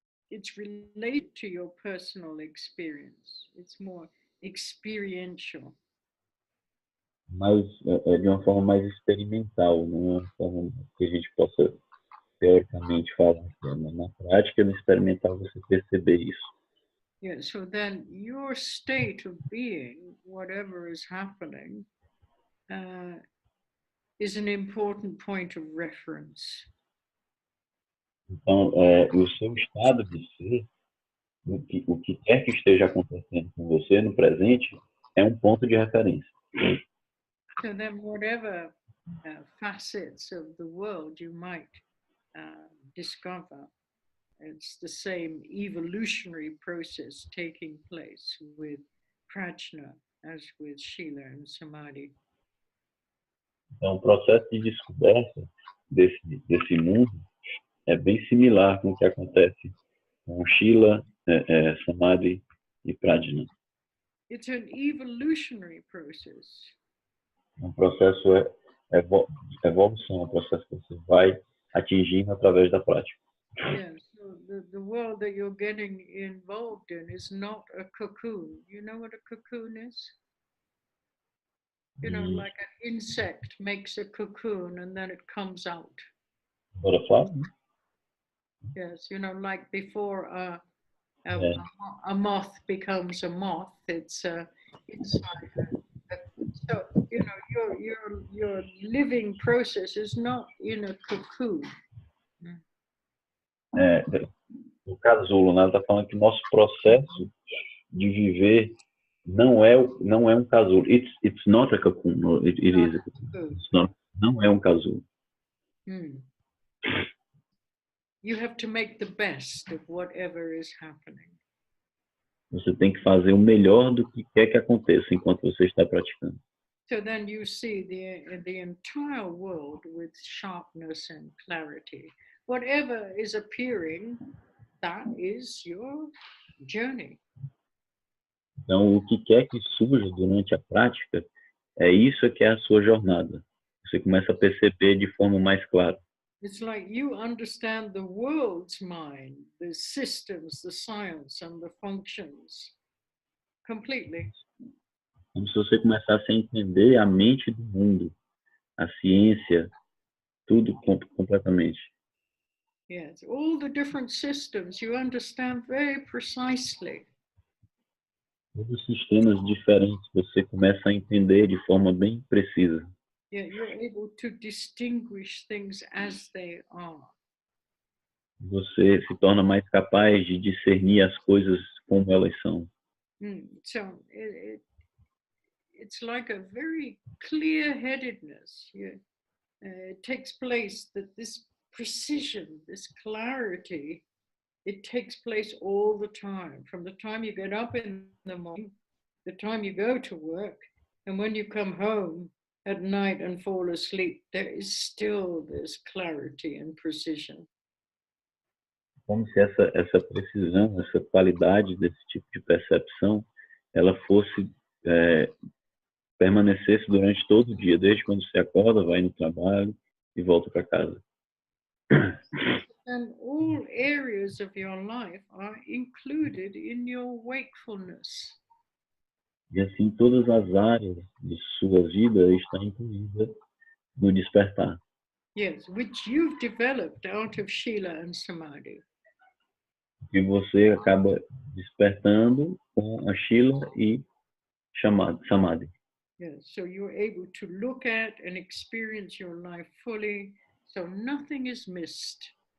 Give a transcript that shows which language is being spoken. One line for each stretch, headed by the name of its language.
English: It's related to your personal experience. It's more experiential.
Portuguese: Mas é de uma forma mais experimental, não é uma forma que a gente possa teoricamente falar. Mas na prática, no experimental, você perceber isso.
English: Yeah, so then your state of being, whatever is happening, is an important point of reference.
Portuguese: Então, o seu estado de ser, o que quer que esteja acontecendo com você no presente, é um ponto de referência.
English: So then whatever facets of the world you might discover, it's the same evolutionary process taking place with prajna as with shila and samadhi.
Portuguese: Então, o processo de descoberta desse mundo é bem similar com o que acontece com shila, samadhi e prajna.
English: It's an evolutionary process.
Portuguese: Um processo de evolução, um processo que você vai atingindo através da prática.
English: Yeah, so the world that you're getting involved in is not a cocoon. You know what a cocoon is? You know, like an insect makes a cocoon and then it comes out. Butterfly? Yes, you know, like before a moth becomes a moth, it's inside. So you know, your living process is not in a cocoon.
Portuguese: No casulo, né? Ela está falando que o nosso processo de viver não é um casulo.
English: It's not a cocoon. It is a cocoon.
Portuguese: Não é um casulo.
English: You have to make the best of whatever is happening.
Portuguese: Você tem que fazer o melhor do que quer que aconteça enquanto você está praticando.
English: So then you see the entire world with sharpness and clarity. Whatever is appearing, that is your journey.
Portuguese: Então, o que quer que surja durante a prática, isso que é a sua jornada. Você começa a perceber de forma mais clara.
English: It's like you understand the world's mind, the systems, the science, and the functions completely.
Portuguese: Como se você começasse a entender a mente do mundo, a ciência, tudo completamente.
English: Yes, all the different systems you understand very precisely.
Portuguese: Todos os sistemas diferentes você começa a entender de forma bem precisa.
English: Yeah, you're able to distinguish things as they are.
Portuguese: Você se torna mais capaz de discernir as coisas como elas são.
English: So it's like a very clear-headedness. It takes place that this precision, this clarity, it takes place all the time. From the time you get up in the morning, the time you go to work, and when you come home at night and fall asleep, there is still this clarity and precision.
Portuguese: Como se essa precisão, essa qualidade desse tipo de percepção, ela fosse permanecesse durante todo o dia, desde quando você acorda, vai no trabalho e volta para casa.
English: And all areas of your life are included in your wakefulness.
Portuguese: E assim todas as áreas de sua vida estão incluídas no despertar.
English: Yes, which you've developed out of Shila and Samadhi.
Portuguese: E você acaba despertando com a Shila e samadhi.
English: Yeah, so you're able to look at and experience your life fully, so nothing is missed.